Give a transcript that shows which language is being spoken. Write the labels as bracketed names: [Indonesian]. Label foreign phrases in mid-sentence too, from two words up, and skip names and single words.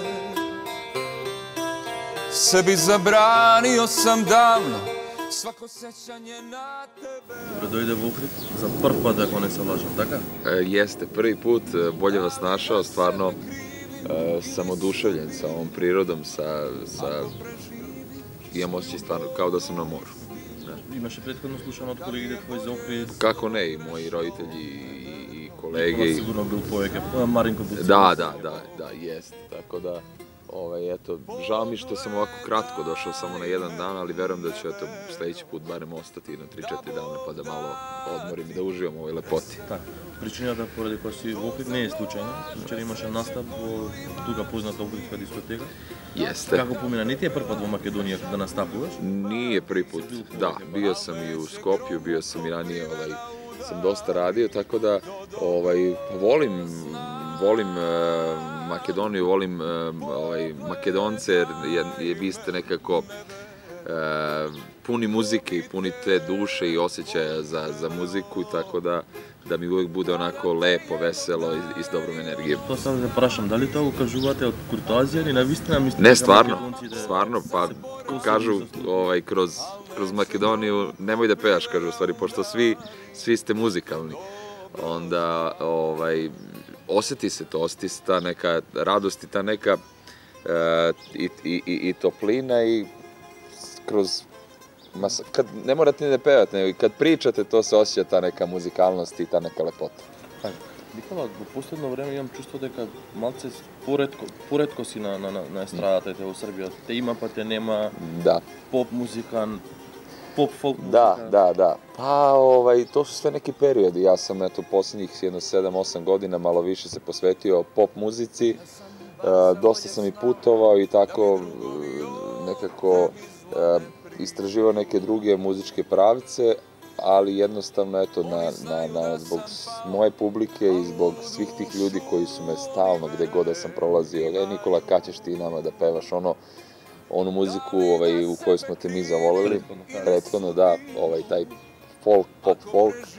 [Serbian] Sebi zabranio sam davno svako sećanje na tebe. [Macedonian] Дојде в Охрид за први пут, ако не се лажем, така? [Serbian] Jeste, prvi put, bolje vas našao, stvarno sam oduševljen sa ovom prirodom, imam osjećaj stvarno kao da sam na moru. [Macedonian] Имаше предходно слушано од колегите твои за Охрид? [Serbian] Kako ne, i moji roditelji i kolege. [Macedonian] Никола сигурно бил повеќе, Маринко бил. [Serbian] Da, jeste, tako da, eto, žao mi što sam ovako kratko došao samo na jedan dan, ali verujem da ću, eto, sledeći put barem ostati na 3-4 dana pa da malo odmorim i da uživam u ovoj lepoti. [Macedonian] Така, причината поради која си во Охрид не е случајна. Вчера имаше настап во тука позната Охридска дискотека. [Serbian] Jeste. [Macedonian] Како помина, не ти е прв пат во Македонија да настапуваш? [Serbian] Nije prvi put, da, bio sam i u Skopju, bio sam i ranije, sam dosta radio, tako da, volim Makedoniju, volim Makedonce, jer vi ste nekako puni muzike i puni te duše i osjećaja za muziku, i tako da mi uvek bude onako lepo, veselo i s dobrom energijom. [Macedonian] Тоа само да прашам, дали тоа го кажувате од куртоазија или навистина мислите? [Serbian] Ne, stvarno, pa kažu kroz Makedoniju, nemoj da pevaš, kažu u stvari, pošto svi ste muzikalni. Onda, osjeti se ta neka radost i ta neka i toplina, i kroz, ne morate ni da pevate, nego i kad pričate, to se osjeća ta neka muzikalnost i ta neka lepota. [Macedonian] Никола, во последно време имам чувство дека малце поретко си на естрадата во Србија. Те има, па те нема. [Serbian] Da. [Macedonian] Поп музикан, поп фолк музика. [Serbian] Da. Pa, to su sve neki periodi. Ja sam, eto, posljednjih 7-8 godina malo više se posvetio pop muzici. Dosta sam i putovao i tako nekako istraživao neke druge muzičke pravce, ali jednostavno, eto, zbog moje publike i zbog svih tih ljudi koji su me stalno, gde god da sam prolazio, Nikola, kad ćeš ti nama da pevaš onu muziku u kojoj smo te mi zavoleli, prethodno, da, taj folk, pop folk,